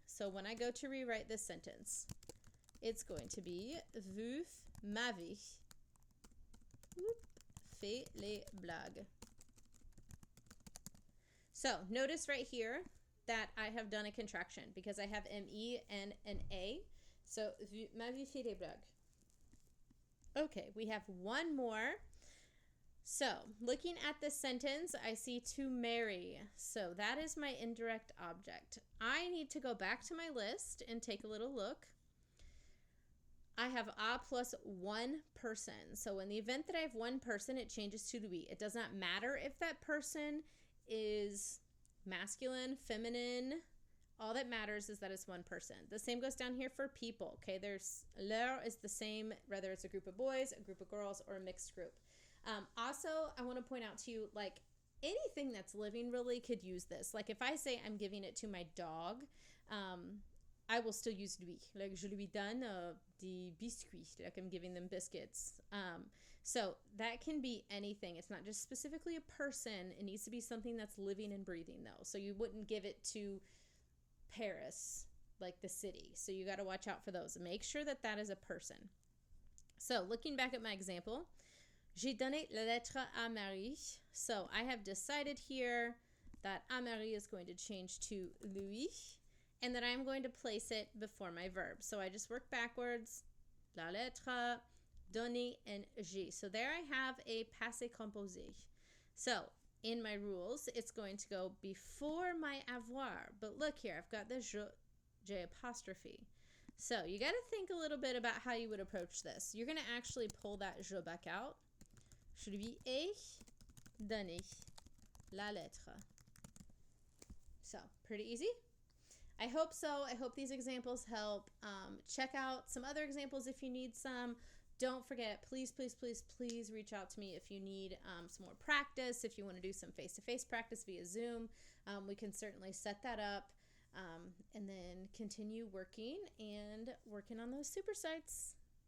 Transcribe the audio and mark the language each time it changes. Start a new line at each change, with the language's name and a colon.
English: So, when I go to rewrite this sentence, it's going to be
French: vous m'avez fait les blagues.
English: So notice right here that I have done a contraction because I have ME and an A.
French: So vous m'avez fait les blagues.
English: Okay, we have one more. So looking at this sentence, I see to marry. So that is my indirect object. I need to go back to my list and take a little look. I have a plus 1 person. So in the event that I have 1 person, it changes to lui. It does not matter if that person is masculine, feminine. All that matters is that it's 1 person. The same goes down here for people. Okay, there's leur is the same whether it's a group of boys, a group of girls, or a mixed group. Also, I want to point out to you, like, anything that's living really could use this. Like if I say I'm giving it to my dog, I will still use lui. Like,
French: je lui donne des biscuits.
English: Like, I'm giving them biscuits. So that can be anything. It's not just specifically a person. It needs to be something that's living and breathing, though. So you wouldn't give it to Paris, like the city. So you got to watch out for those. Make sure that that is a person. So looking back at my example,
French: j'ai donné la lettre à Marie.
English: So I have decided here that à Marie is going to change to lui. And then I'm going to place it before my verb. So I just work backwards.
French: La lettre, donner,
English: and j'ai. So there I have a passé composé. So in my rules, it's going to go before my avoir. But look here, I've got the J apostrophe. So you got to think a little bit about how you would approach this. You're going to actually pull that je back out.
French: Je lui ai donné la lettre.
English: So pretty easy. I hope so. I hope these examples help. Check out some other examples if you need some. Don't forget, please, please, please, please reach out to me if you need some more practice. If you want to do some face-to-face practice via Zoom, we can certainly set that up and then continue working on those supersites.